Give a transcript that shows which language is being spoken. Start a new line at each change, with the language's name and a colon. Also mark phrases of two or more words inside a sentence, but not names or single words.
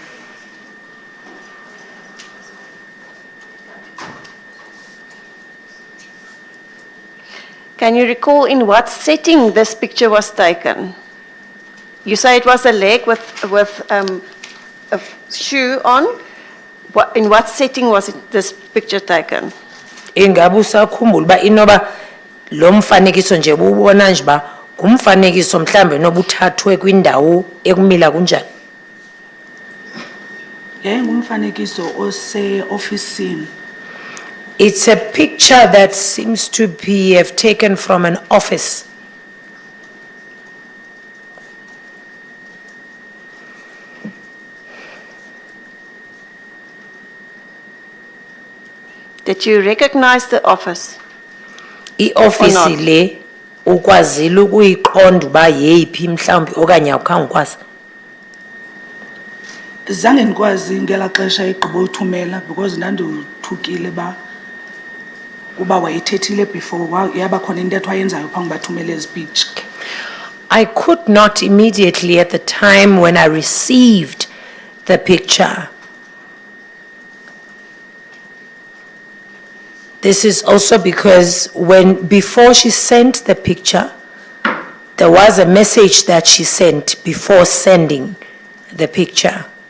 English: Can you recall in what setting this picture was taken? You say it was a leg with a shoe on. In what setting was this picture taken?
Xhosa: Ingabe usakhumbula uba inoba lo mfanekiso nje ubona nje ba ngumfanekiso mhlambe noba uthathwe kwindawo ekumila kunjani? Yayingumfanekiso ose-ofisini.
English: It's a picture that seems to be have taken from an office. Did you recognize the office?
Xhosa: I-office le ukwazile ukuyiqonda uba yeyiphi mhlawumbi okanye awukhange ukwazi? Zange ndikwazi ngela xesha igqiba uthumela because ndanduthukile ba kuba wayithethile before yaba khona intetho ayenzayo phambi bathumele ezi picture.
English: I could not immediately at the time when I received the picture. This is also because before she sent the picture, there was a message that she sent before sending the picture.